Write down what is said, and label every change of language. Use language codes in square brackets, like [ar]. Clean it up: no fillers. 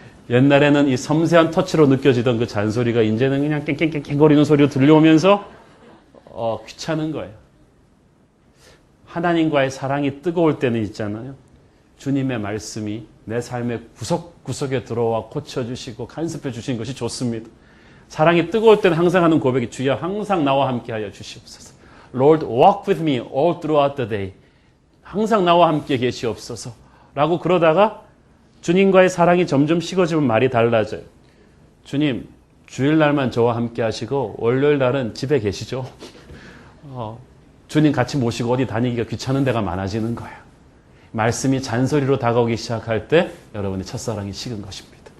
[ko] 옛날에는 이 섬세한 터치로 느껴지던 그 잔소리가 이제는 그냥 깽깽깽깽거리는 소리로 들려오면서 귀찮은 거예요. 하나님과의 사랑이 뜨거울 때는 있잖아요. 주님의 말씀이 내 삶의 구석구석에 들어와 고쳐주시고 간섭해 주시는 것이 좋습니다. 사랑이 뜨거울 때는 항상 하는 고백이 주여 항상 나와 함께하여 주시옵소서. [en] Lord, walk with me all throughout the day. [ko] 항상 나와 함께 계시옵소서. 라고 그러다가 주님과의 사랑이 점점 식어지면 말이 달라져요. 주님, 주일날만 저와 함께 하시고 월요일 날은 집에 계시죠? 주님 같이 모시고 어디 다니기가 귀찮은 데가 많아지는 거예요. 말씀이 잔소리로 다가오기 시작할 때 여러분의 첫사랑이 식은 것입니다.